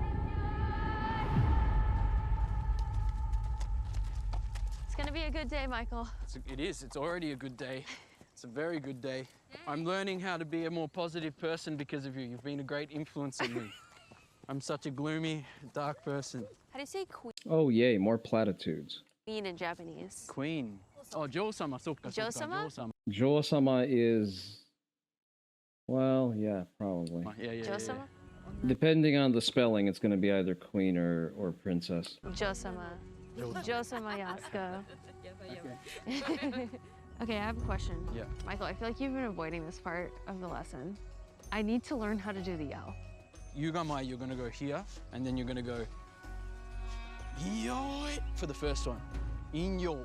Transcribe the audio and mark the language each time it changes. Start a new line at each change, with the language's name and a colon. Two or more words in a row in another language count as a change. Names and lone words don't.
English: It's gonna be a good day, Michael. It is. It's already a good day. It's a very good day. I'm learning how to be a more positive person because of you. You've been a great influence on me. I'm such a gloomy, dark person. How do you say queen Oh yay, more platitudes. in Japanese? Queen.
Japanese: Oh, Jo-sama, soka, soka,
English: Jo-sama? Jo-sama. Jo-sama is... well, yeah, probably. Yeah. Jo-sama? Depending on the spelling, it's going to be either queen or princess. Jo-sama. Jo-sama Yasuko. Okay, I have a question. Yeah. Michael, I feel like you've been avoiding this part of the lesson. I need to learn how to do the yell. Yugamai, you're gonna go here, and then you're gonna go Yoi for the first one. Inyo.